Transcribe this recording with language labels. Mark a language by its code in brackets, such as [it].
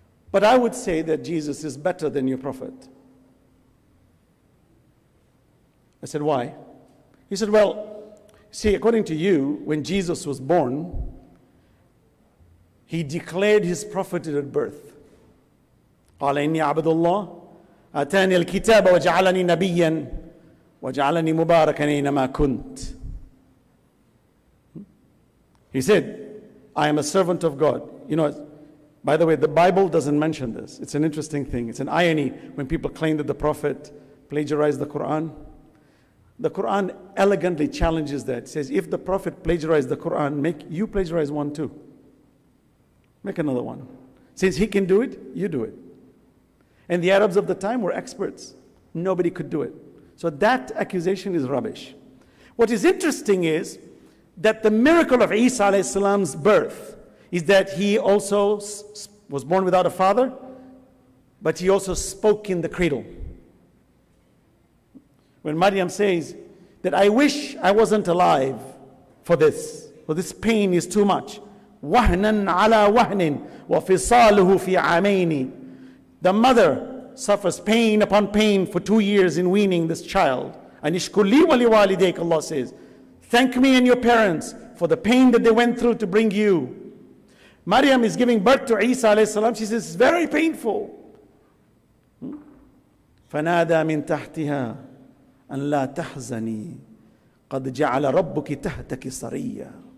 [en] But I would say that Jesus is better than your prophet. I said, why? He said, well, see, according to you, when Jesus was born, he declared his prophethood at birth. [ar] قال إني عبد الله آتاني الكتاب وجعلني نبيا وجعلني مباركا أينما كنت. [en] He said, I am a servant of God. You know, by the way, the Bible doesn't mention this. It's an interesting thing. It's an irony when people claim that the prophet plagiarized the Quran. The Quran elegantly challenges that. It says, if the prophet plagiarized the Quran, make you plagiarize one too. Make another one. Since he can do it, you do it. And the Arabs of the time were experts. Nobody could do it. So that accusation is rubbish. What is interesting is that the miracle of Isa alayhi salam's birth is that he also was born without a father, but he also spoke in the cradle. When Maryam says that I wish I wasn't alive for this pain is too much. [ar] وَهْنًا عَلَى وَهْنٍ وَفِصَالُهُ فِي عَامَيْنِ. [en] The mother suffers pain upon pain for 2 years in weaning this child. [ar] أَنِشْكُرْ لِي وَلِوَالِدَيْكَ, [en] Allah says. Thank me and your parents for the pain that they went through to bring you. Maryam is giving birth to Isa alayhi salam. She says, it's very painful. [ar] فَنَادَى مِن تَحْتِهَا أَن لَا تَحْزَنِي قَدْ جَعَلَ رَبُّكِ تَحْتَكِ صَرِيًّا.